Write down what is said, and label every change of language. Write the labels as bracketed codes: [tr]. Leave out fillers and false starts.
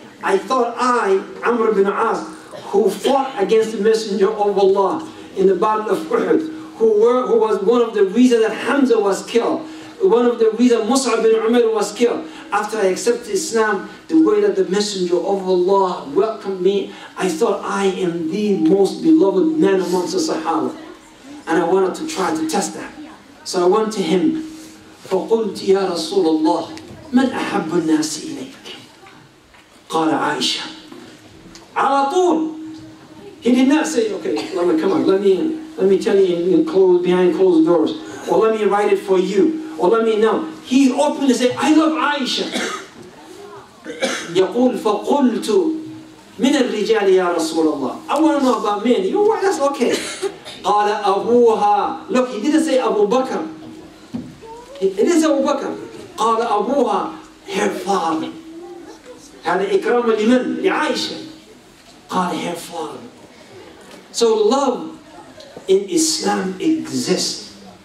[en] I thought Amr bin As, who fought against the Messenger of Allah in the Battle of Uhud, who was one of the reasons that Hamza was killed, one of the reasons Mus'ab bin Umair was killed. After I accepted Islam, the way that the Messenger of Allah welcomed me, I thought I am the most beloved man amongst the Sahaba. And I wanted to try to test that. So I went to him. [ar] فقلت يا رسول الله من أحب الناس إليك؟ قال عائشة. على طول. [en] He did not say, okay, let me tell you behind closed doors, or let me write it for you, or let me know. He openly said, I love Aisha. [ar] يقول فقلت من الرجال يا رسول الله. [en] I want to know about men. You know what? That's okay. [ar] قال أبوها. [en] Look, he didn't say Abu Bakr. He didn't say Abu Bakr. [ar] قال أبوها, [en] her father. [ar] هذا إكرام لمن؟ لعائشة. [en] قال her father. So love in Islam exists.